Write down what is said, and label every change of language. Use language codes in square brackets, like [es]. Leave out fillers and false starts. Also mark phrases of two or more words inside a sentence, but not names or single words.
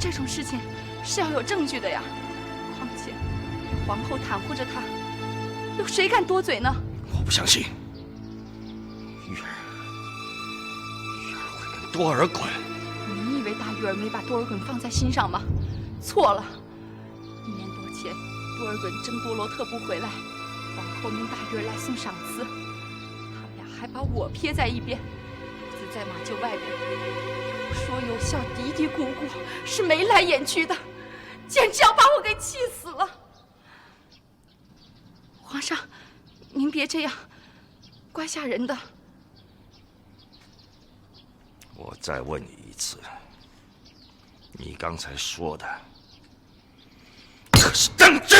[zh] 這種事情是要有證據的呀。況且皇後袒護着他，有誰敢多嘴呢？我不相信，玉兒會跟多爾衮。你以為大玉兒沒把多爾衮放在心上嗎？錯了。1年多前，多爾衮爭多羅特部回來，皇後命大玉兒來送賞賜，他們倆還把我撇在一邊，獨自在馬廄外邊，有說有笑，嘀嘀咕咕，是眉來眼去的，簡直要把我給氣死了。皇上，您別這樣，怪嚇人的。我再問你一次，你剛才說的可是真的？